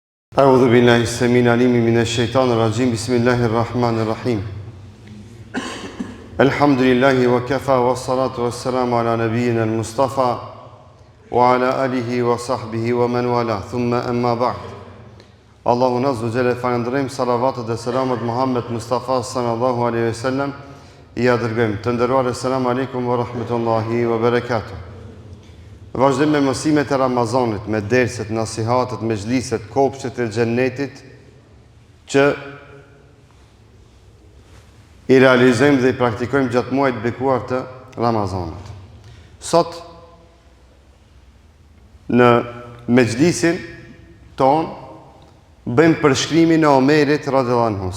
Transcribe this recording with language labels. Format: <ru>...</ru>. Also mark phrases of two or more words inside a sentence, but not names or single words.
<ar>أعوذ بالله السميع العليم من الشيطان الرجيم بسم الله الرحمن الرحيم الحمد لله وكفى والصلاة والسلام على نبينا المصطفى وعلى آله وصحبه ومن والاه ثم أما بعد الله عز وجل</ar> <sq>falënderojmë salavatet dhe selamet Muhammed Mustafa</sq> <ar>صلى الله عليه وسلم</ar> <sq>I dërgojmë të nderuar</sq> <ar>السلام عليكم ورحمة الله وبركاته.</ar> <sq>Vazhdojmë me mësimet e Ramazanit, me derset, nasihatet, mezhliset, kopshtet e xhennetit që I realizojmë dhe I praktikojmë gjatë muajit bekuar të Ramazanit. Sot në mezhlisin ton bëjmë përshkrimin e Omerit</sq> <ar>رضي الله عنه.</ar>